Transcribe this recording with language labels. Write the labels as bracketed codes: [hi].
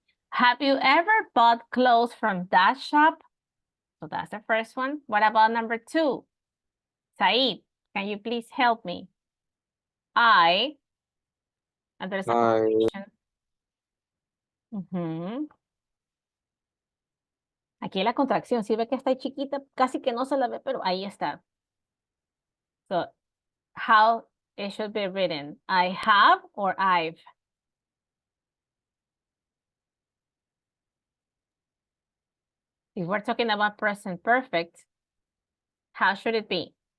[en] Have you ever bought clothes from that shop? So that's the first one. What about number 2? Said, can you please help me? And there's a contraction. [es] Aquí la contracción, si ve que está chiquita, casi que no se la ve, pero ahí está. [en] So, how it should be written? I have or I've? If we're talking about present perfect, how should it be?